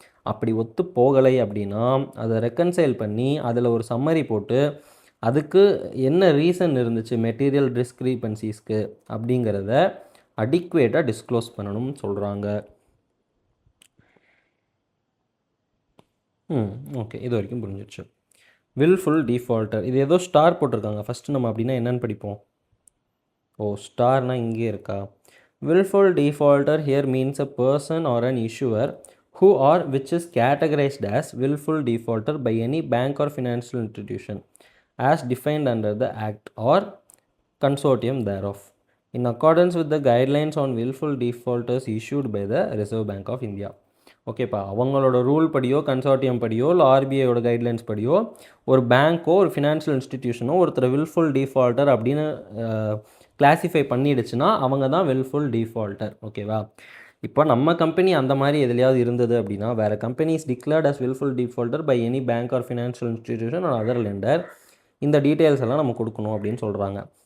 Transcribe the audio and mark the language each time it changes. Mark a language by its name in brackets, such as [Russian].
[Tamil] அப்படி ஒத்து போகலை அப்படின்னா அதை ரெக்கன்சைல் பண்ணி அதில் ஒரு சம்மரி போட்டு அதுக்கு என்ன ரீசன் இருந்துச்சு மெட்டீரியல் டிஸ்க்ரிபன்சிஸ்க்கு அப்படிங்கிறத அடிக்குவேட்டாக டிஸ்க்ளோஸ் பண்ணணும்னு சொல்கிறாங்க. ஓகே, இது வரைக்கும் புரிஞ்சிடுச்சு. வில்ஃபுல் டிஃபால்ட்டர், இது ஏதோ ஸ்டார் போட்டிருக்காங்க. ஃபஸ்ட்டு நம்ம அப்படின்னா என்னென்னு படிப்போம். ஸ்டார்னால் இங்கே இருக்கா? [English] Willful defaulter here means a person or an issuer who or which is categorized as willful defaulter by any bank or financial institution as defined under the act or consortium thereof in accordance with the guidelines on willful defaulters issued by the Reserve Bank of India. [Tamil] ஓகேப்பா, அவங்களோட rule படியோ consortium படியோ இல்லை ஆர்பிஐயோட guidelines படியோ ஒரு பேங்க்கோ ஒரு financial இன்ஸ்டிடியூஷனோ ஒருத்தர் wilful defaulter அப்படின்னு classify பண்ணிடுச்சுன்னா அவங்க தான் wilful defaulter. ஓகேவா? இப்போ நம்ம கம்பெனி அந்த மாதிரி எதுலையாவது இருந்தது அப்படின்னா வேறு companies [English] declared as willful defaulter by any bank or financial institution or other lender, [Tamil] இந்த டீட்டெயில்ஸ் எல்லாம் நம்ம கொடுக்கணும் அப்படின்னு சொல்கிறாங்க.